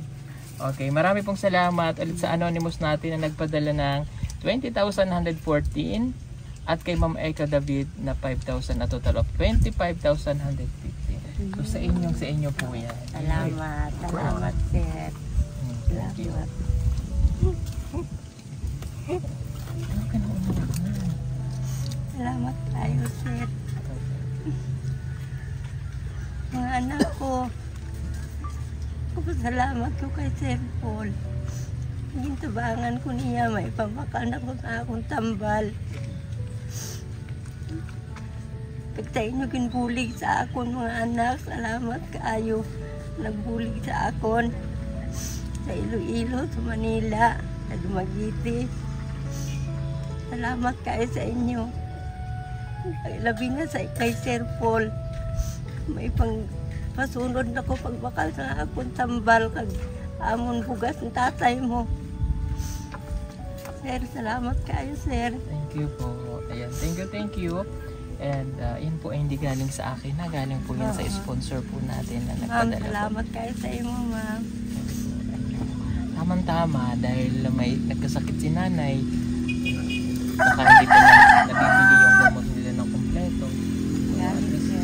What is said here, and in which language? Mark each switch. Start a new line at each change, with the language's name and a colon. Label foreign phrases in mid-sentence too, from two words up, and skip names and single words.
Filipino: Okay, marami pong salamat ulit sa Anonymous natin na nagpadala ng 20,114 at kay Ma'am Eka David na 5,000 na
English: total of
Filipino: 25,115. So, sa inyo po yan. Salamat. Salamat, sir.
English: Thank you.
Filipino: Salamat. Ano ka na umiyak na?
Hiligaynon: Salamat tayo, sir. mga anak ko. Salamat ko kay Sir Paul. Gintabangan ko niya, may pamakal na ko sa akong tambal. Pagta inyo ginbulig sa akon mga anak, salamat kaayo. Nagbulig sa akon sa Iloilo, sa Manila, sa Dumaguete. Salamat kayo sa inyo. Labi na sa kay Sir Paul. May pasunod na ko pagbakal sa akong tambal kag amon bugas ng tatay mo. Sir, salamat kayo, sir.
English: Thank you
Filipino: po. Ayan,
English: thank you.
Filipino: And yun po ay hindi galing sa akin na, galing po yan sa sponsor po natin na Ma'am, nagpadala po.
Hiligaynon: salamat kayo sa iyo, ma'am.
Filipino: Tamang-tama dahil may nagkasakit si nanay, baka hindi pa na nabibili yung gamot nila ng kompleto. Yan, sir.